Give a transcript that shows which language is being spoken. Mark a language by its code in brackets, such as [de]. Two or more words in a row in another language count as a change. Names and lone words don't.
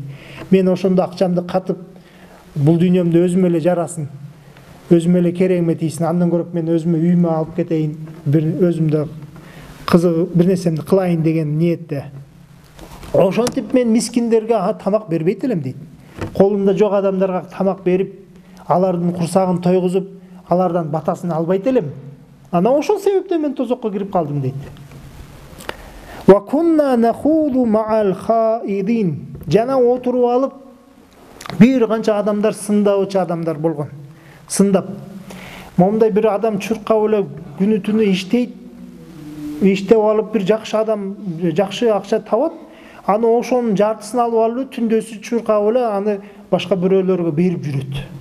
[ky] Мен ошондо акчамды катып, бул дүйнөмдө өзүмө эле жарасын, өзүмө эле керегиме тийсин, андан көрөп мен өзүмө үйүмө алып кетейин, бир өзүмдө кызык бир нерсемди кылайын деген ниетте. Ошентип мен мискиндерге тамак бербейт элем дейт. Колумда жок адамдарга тамак берип, алардын курсагын тойгузуп, алардан батасын албайт элем. Ана ошол себептен мен тозокко кирип калдым дейт. [ar] وَكُنَّا نَخُوضُ مَعَ الْخَائِضِينَ. [ky] Жана отуруп алып бир канча адамдар сындабычы адамдар болгон. Сындап. Момундай бир адам чуркап эле күнү түнү иштейт. Иштеп алып бир жакшы адам жакшы акча табат. Аны ошонун жартысын алып алып түндөсү чуркап эле аны башка бирөөлөргө берип жүрөт.